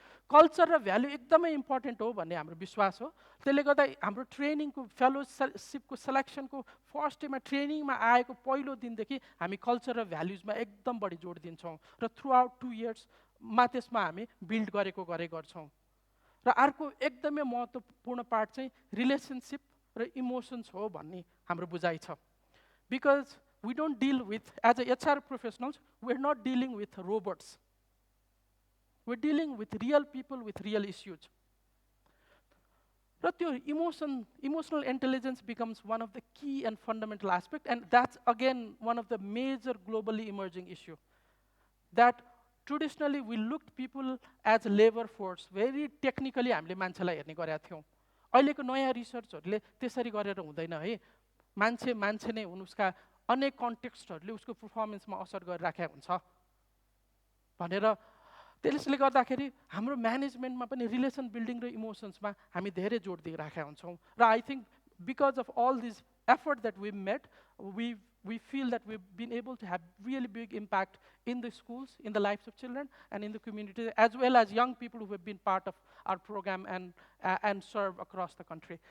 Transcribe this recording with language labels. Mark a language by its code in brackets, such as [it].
[ne] Culture र value एकदमै important हो भन्ने हाम्रो विश्वास हो। त्यसले गर्दा हाम्रो ट्रेनिङको फेलोसिपको सेलेक्सनको फर्स्ट डेमा ट्रेनिङमा आएको पहिलो दिनदेखि हामी कल्चर र भ्याल्युजमा एकदम बढी जोड दिन्छौँ र थ्रु आउट 2 yearsमा त्यसमा हामी बिल्ड गर्छौँ। र अर्को एकदमै महत्त्वपूर्ण पार्ट चाहिँ रिलेसनसिप र इमोसन्स हो भन्ने हाम्रो बुझाइ छ। [en] Because we don't deal with as a HR professionals, we are not dealing with robots, we are dealing with real people with real issues. र त्यो emotional intelligence becomes one of the key and fundamental aspect, and that's again one of the major globally emerging issue that traditionally we looked people as labour force, very technically [ne] हामीले मान्छेलाई हेर्ने गरेका थियौँ। अहिलेको नयाँ रिसर्चहरूले त्यसरी गरेर हुँदैन है। मान्छे नै हुन्, उसका अनेक कन्टेक्स्टहरूले उसको पर्फर्मेन्समा असर गरिराखेको हुन्छ भनेर। त्यसले गर्दाखेरि हाम्रो म्यानेजमेन्टमा पनि रिलेसन बिल्डिङ र इमोसन्समा हामी धेरै जोड दिइराखेका हुन्छौँ। [en] र I think because of all this effort that we made, we feel that we've been able to have really big impact in the schools, in the lives of children, and in the community, as well as young people who have been part of our program and serve across the country.